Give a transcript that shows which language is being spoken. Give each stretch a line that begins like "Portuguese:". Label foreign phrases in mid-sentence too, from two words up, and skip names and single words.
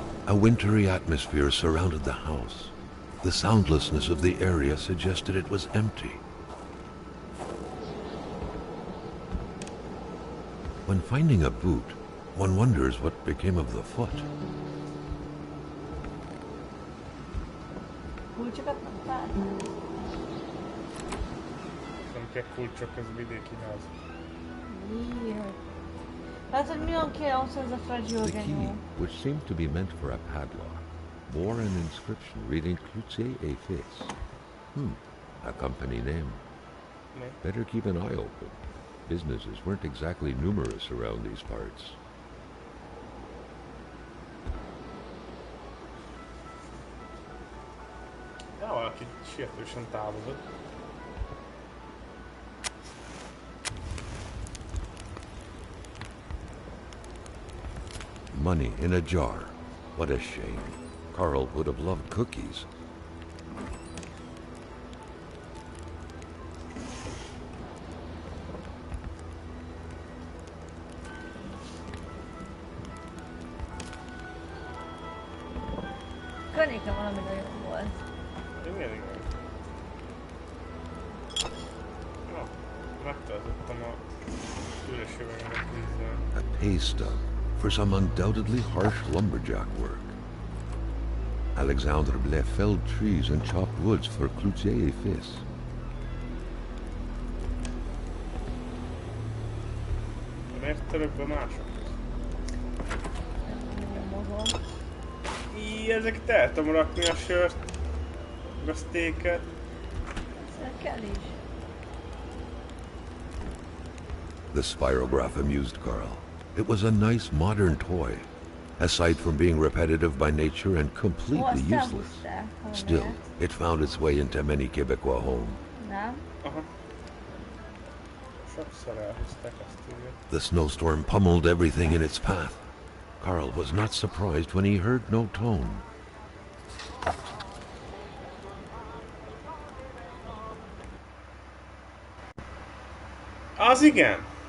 English: A wintry atmosphere surrounded the house. The soundlessness of the area suggested it was empty. When finding a boot, one wonders what became of the foot.
Hungarian: Kulcsokat nem talált? Nem kell kulcsok, ez vidéki ház. Jaj. Hát, hogy mi van ki ahhoz, ez a fragile
English: The key,
Hungarian: genyó?
English: which seemed to be meant for a padlock, bore an inscription reading Cloutier et Fils. A company name.
Hungarian: Ne?
English: Better keep an eye open. Businesses weren't exactly numerous around these parts.
Hungarian: Ja, valaki sietősen távozott.
English: Money in a jar. What a shame. Carl would have loved cookies.
Hungarian: Környéken valami nagyon volt. Igen. Na, megtöltöttem a üres üvegemet vízzel.
English: A pay stub for some undoubtedly harsh lumberjack work. Alexandre Blais felled trees and chopped woods for Cloutier et Fils.
Hungarian: Miért török be másokhoz? Nagyon mozog. Ezeket el tudom rakni a sört, a sztéket. Ezzel kell is.
English: The spirograph amused Carl. It was a nice modern toy, aside from being repetitive by nature and completely useless. Still, it found its way into many Quebecois homes.
Hungarian: Nem? Aha. Sokszor elhozták azt írja.
English: The snowstorm pummeled everything in its path. Carl was not surprised when he heard no tone.
Hungarian: Az igen!